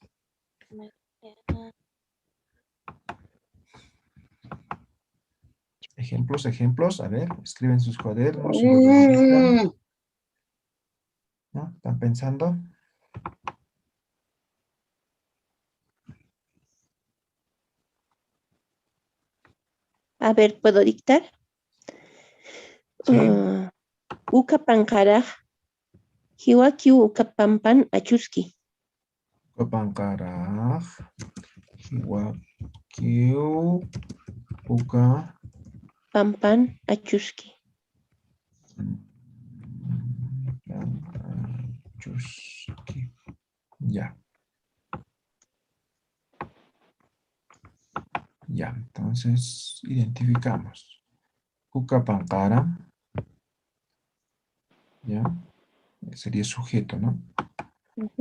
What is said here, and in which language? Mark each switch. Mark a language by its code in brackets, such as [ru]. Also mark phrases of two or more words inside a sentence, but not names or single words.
[es] Ejemplos, a ver, escriben sus cuadernos y luego lo dictan, Mm. ¿no? ¿Están pensando? A ver, ¿puedo dictar? Sí, [ay] Uka pankaraj, hiwakiu uka pampan achuski. Copancaraj, Huaquiu, Uca, Pampan achuski. Chusqui. [es] Ya, ya, entonces identificamos. Ucapancara, ya, sería sujeto, ¿no? Ujú.